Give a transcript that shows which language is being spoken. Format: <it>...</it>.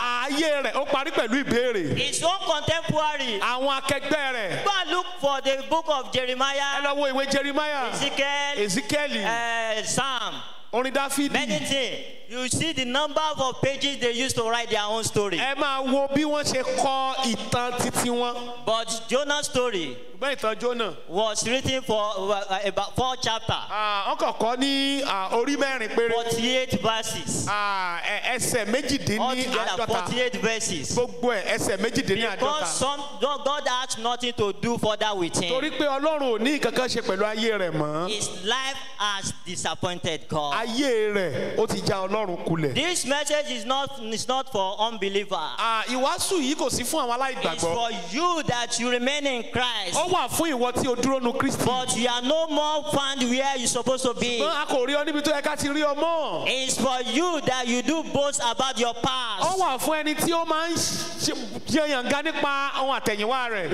<yo>ayé rẹ̀ ó parí pẹ̀lú ìbéèrè.</yo> <en>His own contemporary.</en> <yo>àwọn akẹgbẹ́ rẹ̀.</yo> <en>Go and look for the book of</en> <yo>ẹ</yo> <en>Jeremiah,</en> <yo>lọ wo ìwé Jeremiah,</yo> <en>Ezekiel, Psalm.</en> <yo>orin Dáfídì.</yo> <en>Many things. You see the number of pages they used to write their own story.</en> <yo>ẹ máa wo bí wọ́n ṣe kọ ìtàn títí wọn.</yo> <en>But Jonah's story</en> <yo>ṣùgbọ́n ìtàn Jónà.</yo> <en>was written for about 4 chapters,</en> <yo>wọ́n kàn kọ́ ní orí mẹ́rin péré.</yo> <en>48 verses.</en> <yo>ẹsẹ̀ méjìdínní</yo> <en>Altogether,</en> <yo>àádọ́ta.</yo> <en>48 verses.</en> <yo>gbogbo ẹ̀ ẹsẹ̀ méjìdínní</yo> <en>Because</en> <yo>àádọ́ta.</yo> <en>God has nothing to do further with</en> <yo>torí</yo> <en>him.</en> <yo>pé Ọlọ́run ò ní kankan ṣe pẹ̀lú ayé rẹ̀ mọ́.</yo> <en>His life has disappointed God.</en> <yo>ayé rẹ̀ ó ti já Ọlọ́run kulẹ̀.</yo> <en>This message is not for unbelievers.</en> <yo>ìwàásù yìí kò sí fún àwọn</yo> <en>It's</en> <yo>aláìgbàgbọ́.</yo> <en>for you that you remain in Christ.</en> <yo>ó wà fún ìwọ tí o dúró nu Kristi.</yo> <en>But you are no more found where you're supposed to be.</en> <yo>ṣùgbọ́n a kò rí ọ níbi tó yẹ ká ti rí ọ mọ́.</yo> <en>It's for you that you do boast about your</en> <yo>ó</yo> <en>past.</en> <yo>wà fún ẹni tí ó máa ń yànyànga nípa ohun àtẹ̀yìnwá rẹ̀.</yo>